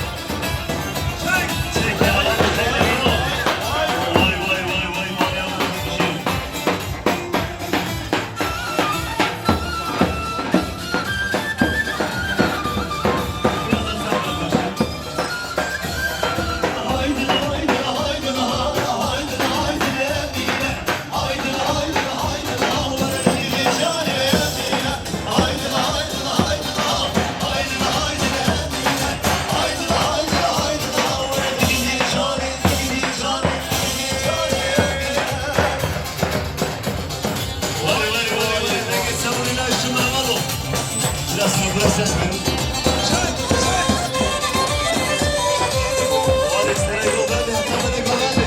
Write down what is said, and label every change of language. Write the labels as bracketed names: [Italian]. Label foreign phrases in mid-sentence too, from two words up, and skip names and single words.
[Turkish] Çek ya. Vay vay vay vay vay yavrum. Bir şey. Birazdan sen bak başla. Haydi haydi haydi haydi haydi haydi Emine. Haydi haydi haydi dağlara gideceğine Emine. Haydi haydi haydi haydi haydi Emine. Haydi haydi haydi dağlara gideceğine gideceğine Emine. Vay vay vay vay. Ne geçse bunu ilaççım alalım. Biraz sonra ses verin. Alex yol verdi. Hadi kolay.